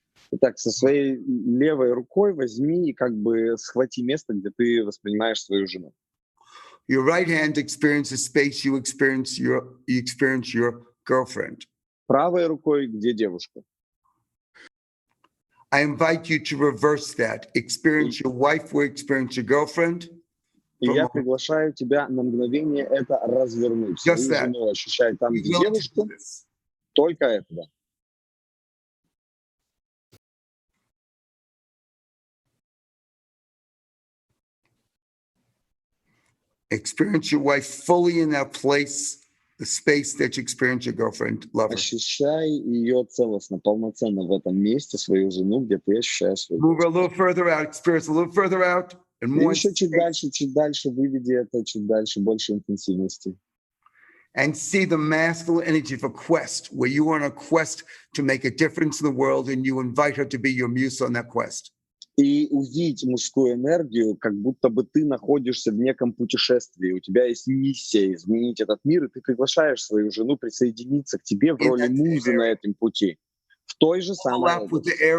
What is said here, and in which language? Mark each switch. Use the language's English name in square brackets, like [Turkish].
[Russian] Итак, со своей левой рукой возьми и как бы схвати место, где ты воспринимаешь свою жену. [English] Your right hand experiences space you experience your girlfriend. [Russian] Правой рукой, где девушка. [English] I invite you to reverse that. Experience your wife where you experience your girlfriend. [Russian] И я приглашаю тебя на мгновение это развернуть. Свою жену ощущай там, где девушка. Только это, да. [English] Experience your wife fully in that place, the space that you experience your girlfriend, lover. [Russian] Ощущай ее целостно, полноценно в этом месте, свою жену, где ты ощущаешь свою [English] Move a little further out, experience a little further out, and more. [Russian] Еще чуть дальше, выведи это, чуть дальше, больше интенсивности. [English] And see the masculine energy of a quest, where you are on a quest to make a difference in the world, and you invite her to be your muse on that quest. [Russian] И увидеть мужскую энергию, как будто бы ты находишься в неком путешествии. У тебя есть миссия изменить этот мир, и ты приглашаешь свою жену присоединиться к тебе в роли музы на этом пути. В той же самой области.